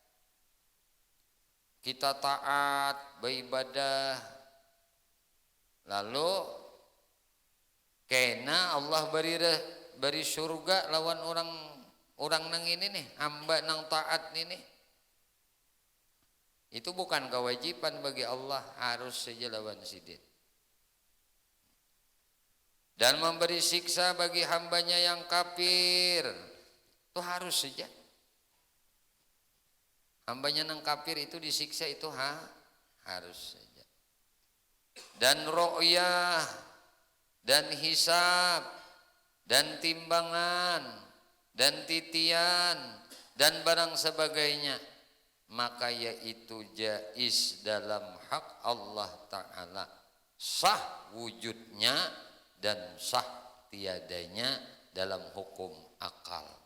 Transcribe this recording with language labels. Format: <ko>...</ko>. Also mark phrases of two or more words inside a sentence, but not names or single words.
<bjn>Kita taat, beribadah, lalu kena Allah beri surga lawan orang nang ini nih, hamba nang taat ini. Itu bukan kewajiban bagi Allah, harus saja lawan sidin.</bjn> <ms>Dan memberi siksa bagi hambanya yang kafir, itu harus saja.</ms> <bjn>Hambanya nang kafir itu disiksa itu harus saja.</bjn> <ms>Dan ru'yah, dan hisab, dan timbangan, dan titian, dan barang sebagainya, maka yaitu jais dalam hak Allah Ta'ala, sah wujudnya dan sah tiadanya dalam hukum akal.</ms>